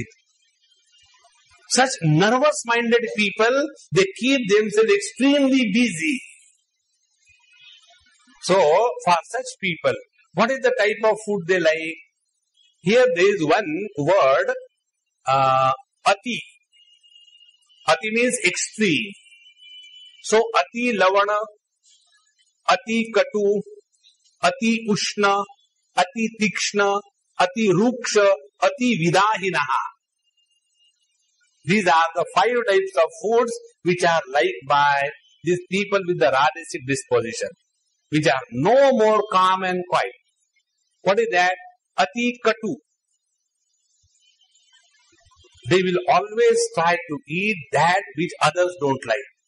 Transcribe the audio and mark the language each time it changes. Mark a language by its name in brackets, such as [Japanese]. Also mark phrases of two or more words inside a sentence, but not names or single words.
[English] Such nervous-minded people, they keep themselves extremely busy. So, for such people, what is the type of food they like? Here there is one word, ati. Ati means extreme. So, [Sanskrit] ati lavana, ati katu, ati ushna, ati tikshna, ati ruksha, ati vidahinaha. [English] These are the 5 types of foods which are liked by these people with the Rajasic disposition, which are no more calm and quiet. What is that? [Sanskrit] Ati katu. [English] They will always try to eat that which others don't like.